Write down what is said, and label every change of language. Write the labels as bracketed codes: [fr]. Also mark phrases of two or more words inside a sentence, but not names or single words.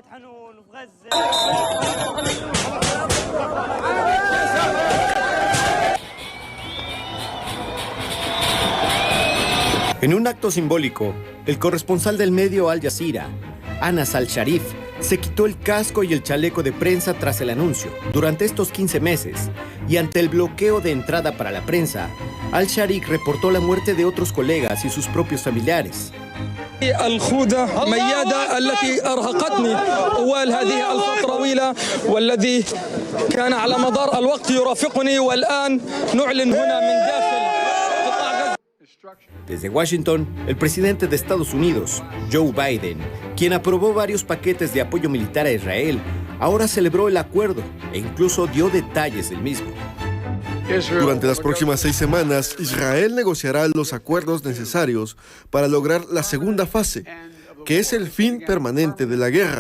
[es] En un acto simbólico, el corresponsal del medio Al Jazeera, Anas Al-Sharif, se quitó el casco y el chaleco de prensa tras el anuncio. Durante estos 15 meses, y ante el bloqueo de entrada para la prensa, Al-Sharif reportó la muerte de otros colegas y sus propios familiares. [ar] الخوذة ميادة التي أرهقتني طوال هذه الفترة طويلة والذي كان على مدار الوقت يرافقني والآن نعلن هنا من داخل قطاع غزة. [es] Desde Washington, el presidente de Estados Unidos, Joe Biden, quien aprobó varios paquetes de apoyo militar a Israel, ahora celebró el acuerdo e incluso dio detalles del mismo. Durante las próximas 6 semanas, Israel negociará los acuerdos necesarios para lograr la segunda fase, que es el fin permanente de la guerra.